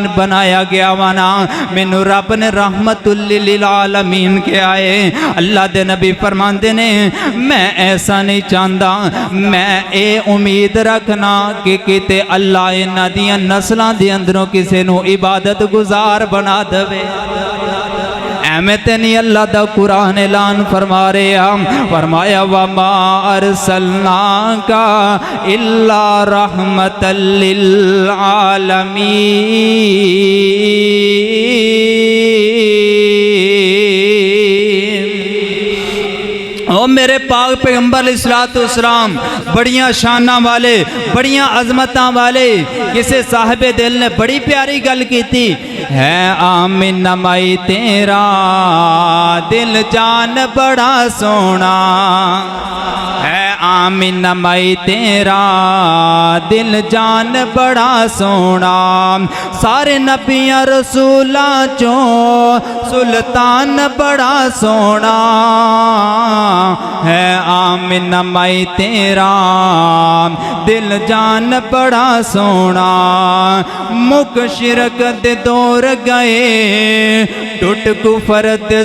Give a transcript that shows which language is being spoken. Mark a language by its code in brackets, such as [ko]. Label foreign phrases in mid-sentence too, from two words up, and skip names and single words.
[pa] بنایا گیا وانا مینوں رب نے رحمت للعالمین کیا ہے اللہ دے نبی فرماندے نے میں ایسا نہیں چاہندا میں اے امید رکھنا کہ کتے اللہ انہاں دیاں نسلاں دے اندروں کسے نو عبادت گزار بنا دے ایمیں تے نہیں اللہ دا قرآن اعلان فرما رہے ہم فرمایا [ar] وَمَا أَرْسَلْنَاكَ إِلَّا رَحْمَةً [pa] لِلْعَالَمِينَ او میرے پاک پیغمبر علیہ الصلوۃ والسلام بڑیاں شاناں والے بڑیاں عظمتاں والے کسے صاحب دل نے بڑی پیاری گل کی تھی ہے آمین مائی تیرا دل جان بڑا سونا ہے آمین مائی تیرا دل جان بڑا سونا سارے نبیاں رسولاں چوں سلطان بڑا سونا ہے آمین مائی تیرا دل جان بڑا سونا مک شرک دے دور گئے ٹوٹ کفر دے